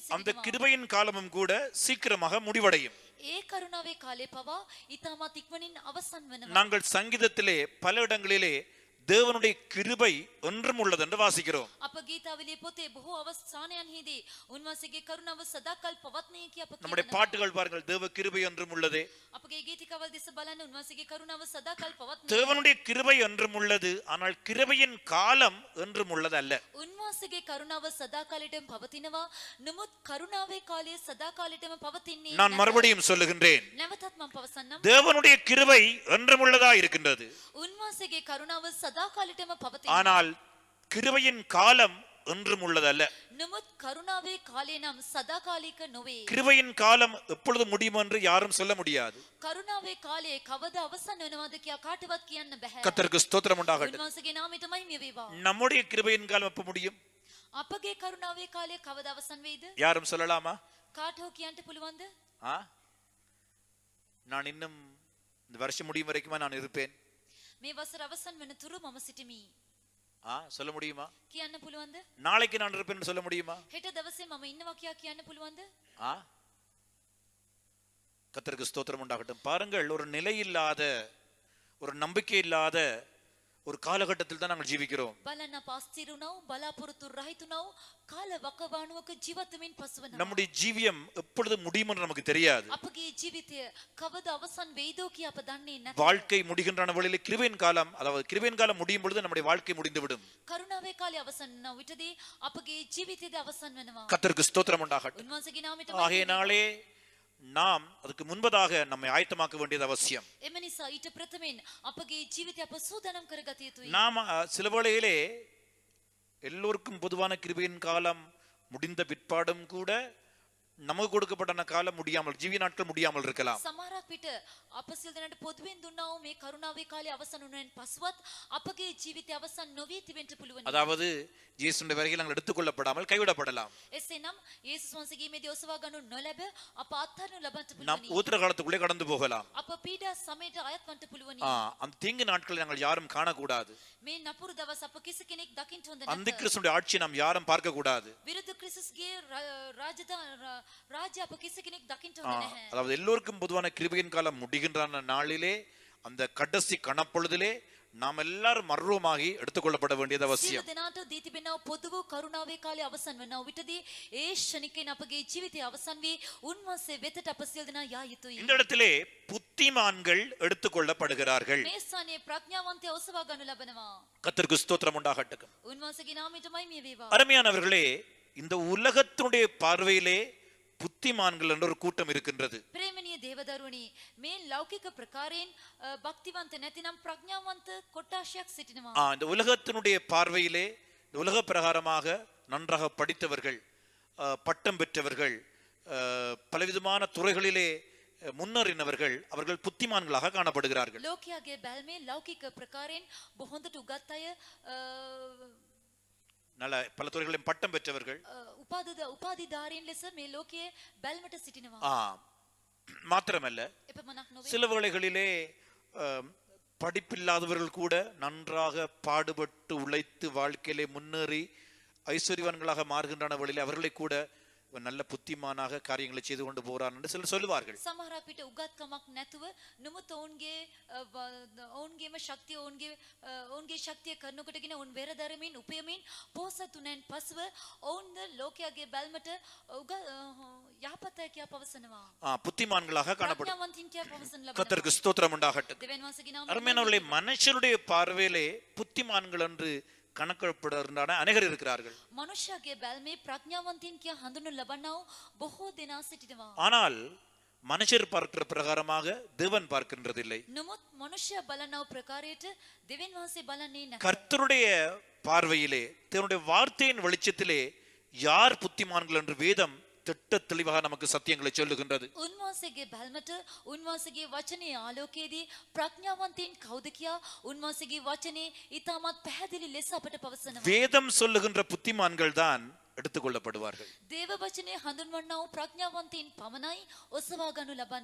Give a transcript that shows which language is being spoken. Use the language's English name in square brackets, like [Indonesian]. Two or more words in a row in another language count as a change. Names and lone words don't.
[Tamil] அந்த [Sinhala] සිටිනවා. [Tamil] கிருபையின் காலமும் கூட சீக்கிரமாக முடிவடையும். [Sinhala] ඒ කරුණාවේ කාලය පවා ඊටමත් ඉක්මනින් අවසන් වෙනවා. [Tamil] நாங்கள் சங்கீதத்திலே பல இடங்களிலே தேவனுடைய கிருபை ஒன்றும் உள்ளது என்று வாசிக்கிறோம். [Sinhala] අප ගීතාවලියේ පොතේ බොහෝ අවස්ථානයන්හිදී උන්වහන්සේගේ කරුණාව සදාකල් පවත්නේ කිය අප [Tamil] நம்முடைய [Sinhala] කියනවා. [Tamil] பாட்டுகள் பாருங்கள், தேவ கிருபை ஒன்றும் உள்ளதே. [Sinhala] අපගේ ගීතිකාවල් දෙස බලන්න උන්වහන්සේගේ කරුණාව සදාකල් පවත්නේ. [Tamil] தேவனுடைய கிருபை ஒன்றும் உள்ளது, ஆனால் கிருபையின் காலம் ஒன்றும் உள்ளது அல்ல. [Sinhala] උන්වහන්සේගේ කරුණාව සදාකාලෙටම පවතිනවා. නමුත් කරුණාවේ කාලය සදාකාලෙටම පවතින්නේ [Tamil] நான் [Sinhala] නැත. [Tamil] மறுபடியும் சொல்லுகின்றேன், [Sinhala] නැවතත් මම පවසන්නම්. [Tamil] தேவனுடைய கிருபை ஒன்றும் உள்ளதா இருக்கின்றது, [Sinhala] උන්වහන්සේගේ කරුණාව සදාකාලෙටම පවතිනවා. [Tamil] ஆனால் கிருபையின் காலம் ஒன்றும் உள்ளதல்ல. [Sinhala] නමුත් කරුණාවේ කාලය නම් සදාකාලික නොවේ. [Tamil] கிருபையின் காலம் எப்பொழுது முடியும் என்று யாரும் சொல்ல முடியாது. [Sinhala] කරුණාවේ කාලය කවදා අවසන් වෙනවද කියා කාටවත් කියන්න බෑ. [Tamil] கர்த்தருக்கு ஸ்தோத்திரம் உண்டாகட்டும். [Sinhala] උන්වහන්සේගේ නාමයටමයි මේ වේවා. [Tamil] நம்முடைய கிருபையின் காலம் எப்ப முடியும்? [Sinhala] අපගේ කරුණාවේ කාලය කවදා අවසන් වෙයිද? [Tamil] யாரும் சொல்லலாமா? [Sinhala] කාට හෝ කියන්න පුළුවන්ද? [Tamil] நான் இன்னும் இந்த வருஷம் முடியும் வரைக்குமா நான் இருப்பேன்? [Sinhala] මේ වසර අවසන් වෙන තුරු මම සිටිමි. [Tamil] சொல்ல முடியுமா? [Sinhala] කියන්න පුළුවන්ද? [Tamil] நாளைக்கு நான் இருப்பேன் சொல்ல முடியுமா? [Sinhala] හෙට දවසේ මම ඉන්නවා කියා කියන්න පුළුවන්ද? [Tamil] கர்த்தருக்கு ஸ்தோத்திரம் உண்டாகட்டும். பாருங்கள், ஒரு நிலையில்லாத, ஒரு நம்பிக்கை இல்லாத ஒரு காலகட்டத்தில் தான் நாங்கள் ஜீவிக்கிறோம். [Sinhala] බලන්න පාස්තිරුණව බලාපොරොත්තු රහිතුණව කාල වකවානුවක ජීවත් වෙමින් පසුවනවා. [Tamil] நம்முடைய ஜீவியம் எப்பொழுது முடியும் என்று நமக்கு தெரியாது. [Sinhala] අපගේ ජීවිතය කවදා අවසන් වෙයිද කියා අප දන්නේ නැත. [Tamil] வாழ்க்கை முடிகின்ற வேளையில் கிருபையின் காலம், அதாவது கிருபையின் காலம் முடியும் பொழுது நம்முடைய வாழ்க்கை முடிந்துவிடும். [Sinhala] කරුණාවේ කාලය අවසන් වන විටදී අපගේ ජීවිතයද අවසන් වෙනවා. [Tamil] கர்த்தருக்கு ஸ்தோத்திரம் உண்டாகட்டும். [Sinhala] උන්වහන්සේගේ නාමයට [Tamil] ஆகையினாலே நாம் அதுக்கு முன்பதாக நம்மை ஆயத்தமாக்க வேண்டியது அவசியம். [Sinhala] එම නිසා ඊට ප්‍රථමයෙන් අපගේ ජීවිතය අප සූදානම් කරගත යුතුයි. [Tamil] நாம் சில வேளையிலே எல்லோருக்கும் பொதுவான கிருபையின் காலம் முடிந்த பிற்பாடும் கூட நமக்கு கொடுக்கப்பட்ட காலம் முடியாமல், ஜீவிய நாட்கள் முடியாமல் இருக்கலாம். [Sinhala] සමහරක් විට අප සිල් දෙනාට පොදුවෙන් දුන්නා වූ මේ කරුණාවේ කාලය අවසන් වුණෙන් පසුවත් අපගේ ජීවිතය අවසන් නොවී තිබෙන්න පුළුවන්. [Tamil] அதாவது இயேசுவின் வருகையில் நாங்கள் எடுத்துக்கொள்ளப்படாமல் கைவிடப்படலாம். [Sinhala] එසේනම් යේසුස් වහන්සේගේ මේදී ඔසවා ගන්නු නොලැබ අප අත්හරිනු ලබන්නට [Tamil] நாம் [Sinhala] පුළුවන්. [Tamil] ஊத்திர காலத்துக்குள்ளே கடந்து போகலாம். [Sinhala] අප පීඩා සමයට අයත් වන්නට පුළුවන්. [Tamil] அந்த தீங்கு நாட்களை நாங்கள் யாரும் காணக்கூடாது. [Sinhala] මේ නපුරු දවස් අප කිසි කෙනෙක් දකින්න හොඳ [Tamil] அந்த [Sinhala] නැත. [Tamil] கிறிஸ்துடைய ஆட்சியை நாம் யாரும் பார்க்க கூடாது. [Sinhala] විරුද්ධ ක්‍රිස්තුස්ගේ රාජ්‍ය අප කිසි කෙනෙක් දකින්න හොඳ නැහැ. [Tamil] அதாவது எல்லோருக்கும் பொதுவான கிருபையின் காலம் முடிகின்ற நாளிலே, அந்த கடைசி கணப்பொழுதிலே நாம் எல்லாரும் மர்வமாகி எடுத்துக்கொள்ளப்பட வேண்டியது [Sinhala] සියලු [Tamil] அவசியம். [Sinhala] දෙනාට දී තිබෙනා පොදු වූ කරුණාවේ කාලය අවසන් වෙනා විටදී ඒ ශනිකයෙන් අපගේ ජීවිතය අවසන් වී උන්වහන්සේ වෙතට අප සියලු දෙනා යා යුතුයි. [Tamil] இந்த இடத்திலே புத்திமான்கள் எடுத்துக்கொள்ளப்படுகிறார்கள். [Sinhala] මේ ස්ථානයේ ප්‍රඥාවන්තය ඔසවා ගනු ලබනවා. [Tamil] கர்த்தருக்கு ஸ்தோத்திரம் உண்டாகட்டும். [Sinhala] උන්වහන්සේගේ නාමයටමයි මේ වේවා. [Tamil] அருமையானவர்களே, இந்த உலகத்தினுடைய பார்வையிலே புத்திமான்கள் என்ற ஒரு கூட்டம் இருக்கின்றது. [Sinhala] ප්‍රේමණීය දේවදරුවනි මේ ලෞකික ප්‍රකාරයෙන් භක්තිවන්ත නැතිනම් ප්‍රඥාවන්ත කොට්ටාශයක් සිටිනවා. [Tamil] இந்த உலகத்தினுடைய பார்வையிலே இந்த உலக பிரகாரமாக நன்றாக படித்தவர்கள், பட்டம் பெற்றவர்கள், பலவிதமான துறைகளிலே முன்னேறினவர்கள், அவர்கள் புத்திமான்களாக காணப்படுகிறார்கள். [Sinhala] ලෝකයාගේ බැල්මේ ලෞකික ප්‍රකාරයෙන් බොහොඳට උගත් අය [Tamil] நல்ல பல துறைகளிலும் பட்டம் பெற்றவர்கள், [Sinhala] උපාධිධාරීන් ලෙස මේ ලෝකයේ බැල්මට සිටිනවා. [Tamil] மாத்திரமல்ல [Sinhala] එපමණක් නොවේ. [Tamil] சில வேளைகளிலே படிப்பில்லாதவர்கள் கூட நன்றாக பாடுபட்டு உழைத்து வாழ்க்கையிலே முன்னேறி ஐஸ்வர்யவான்களாக மாறுகின்றன வழியிலே அவர்களை கூட நல்ல புத்திமானாக காரியங்களை செய்து கொண்டு போறார் என்று சிலர் சொல்லுவார்கள். [Sinhala] සමහරක් විට උගත්කමක් නැතුව නමුත් ඔවුන්ගේම ශක්තිය ඔවුන්ගේ ශක්තිය කරනකොටගෙන ඔවුන් වෙරදරමින් උපයමින් පොහොසත් වුණාන් පසුව ඔවුන්ද ලෝකයාගේ බැල්මට යහපත් අය කියා පවසනවා. [Tamil] புத்திமான்களாக காணப்படும். [Sinhala] ප්‍රඥාවන්තින් කියා පවසන ලබනවා. [Tamil] கர்த்தருக்கு ஸ்தோத்திரம் உண்டாகட்டும். [Sinhala] දෙවියන් වහන්සේගේ නාමයෙන් [Tamil] அருமையானவர்களே, மனுஷருடைய பார்வையிலே புத்திமான்கள் என்று கணக்கிடப்படுகின்றன அநேகர் இருக்கிறார்கள். [Sinhala] මනුෂ්‍යයාගේ බැල්මේ ප්‍රඥාවන්තින් කියා හඳුන්වනු ලබනව බොහෝ දෙනා සිටිනවා. [Tamil] ஆனால் மனுஷர் பார்க்கிற பிரகாரமாக தேவன் பார்க்கின்றதில்லை. [Sinhala] නමුත් මනුෂ්‍යයා බලනව ප්‍රකාරයට දෙවියන් වහන්සේ බලන්නේ නැහැ. [Tamil] கர்த்தருடைய பார்வையிலே, தேவனுடைய வார்த்தையின் வெளிச்சத்திலே யார் புத்திமான்கள் என்று வேதம் திட்ட தெளிவாக நமக்கு சத்தியங்களை சொல்லுகின்றது. [Sinhala] උන්වහන්සේගේ බැල්මට උන්වහන්සේගේ වචනේ ආලෝකයේදී ප්‍රඥාවන්තයින් කවුද කියා උන්වහන්සේගේ වචනේ ඊටමත් පැහැදිලි ලෙස අපට පවසනවා. [Tamil] வேதம் சொல்லுகின்ற புத்திமான்கள் தான் எடுத்துக்கொள்ளப்படுவார்கள். [Sinhala] දේව වචනේ හඳුන්වන්නා වූ ප්‍රඥාවන්තයින් පමණයි ඔසවා ගනු ලබන්නේ.